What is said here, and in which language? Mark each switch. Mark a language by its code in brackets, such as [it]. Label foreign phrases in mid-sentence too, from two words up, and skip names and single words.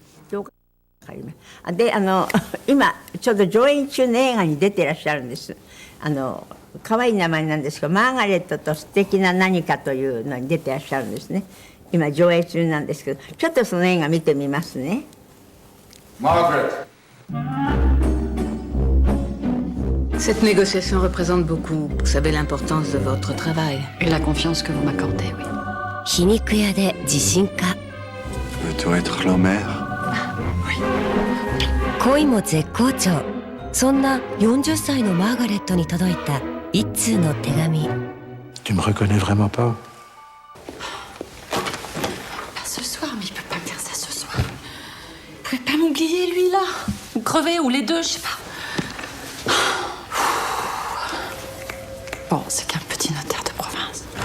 [ja] で今ちょうど上映中の映画に出ていらっしゃるんです。可愛い名前なんですがマーガレットと素敵な何かというのに出ていらっしゃるんですね。今上映中なんですけどちょっとその映画見てみますね。 [fr] Margaret. Cette négociation représente beaucoup. Vous savez l'importance de votre travail. Et la confiance que vous m'accordez, oui. [ja] 皮肉屋で自信家。 [fr] Veux-tu être la mère? Oui. [ja] 恋も絶好調。そんな40歳のマーガレットに届いた一通の手紙。 [fr] Tu me reconnais vraiment pas? Ce soir, mais il peut pas me dire ça ce soir. Vous pouvez pas m'oublier, lui, là? Ou crever, ou les deux, je sais pas. Bon, c'est qu'un petit notaire de province.